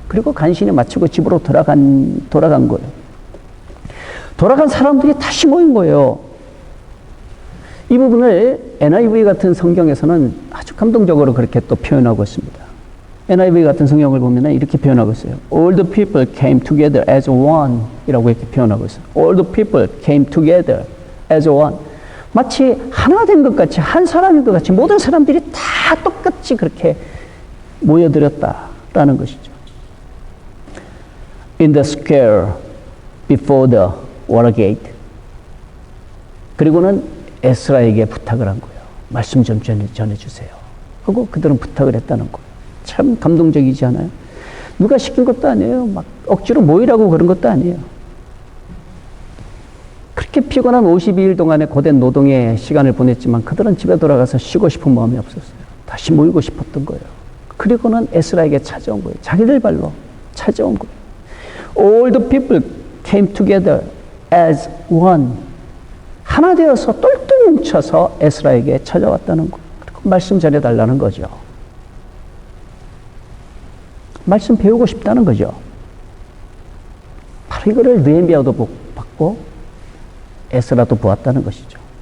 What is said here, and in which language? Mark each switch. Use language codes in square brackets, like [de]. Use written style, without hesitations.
[ko] 그리고 간신히 마치고 집으로 돌아간 거예요. 돌아간 사람들이 다시 모인 거예요. 이 부분을 NIV 같은 성경에서는 아주 감동적으로 그렇게 또 표현하고 있습니다. NIV 같은 성경을 보면 이렇게 표현하고 있어요. [en] All the people came together as one [ko] 이라고 이렇게 표현하고 있어요. [en] All the people came together as one. [ko] 마치 하나 된 것 같이, 한 사람인 것 같이 모든 사람들이 다 똑같이 그렇게 모여들었다라는 것이죠. [en] In the square before the water gate. [ko] 그리고는 에스라에게 부탁을 한 거예요. 말씀 좀 전해주세요. 하고 그들은 부탁을 했다는 거예요. 참 감동적이지 않아요? 누가 시킨 것도 아니에요. 막 억지로 모이라고 그런 것도 아니에요. 그렇게 피곤한 52일 동안의 고된 노동의 시간을 보냈지만 그들은 집에 돌아가서 쉬고 싶은 마음이 없었어요. 다시 모이고 싶었던 거예요. 그리고는 에스라에게 찾아온 거예요. 자기들 발로 찾아온 거예요. [en] All the people came together as one. [ko] 하나 되어서 똘똘 뭉쳐서 에스라에게 찾아왔다는 거예요. 그리고 말씀 전해달라는 거죠. 말씀 배우고 싶다는 거죠. 바로 이거를 느헤미야도 받고 에스라도 보았다는 것이죠.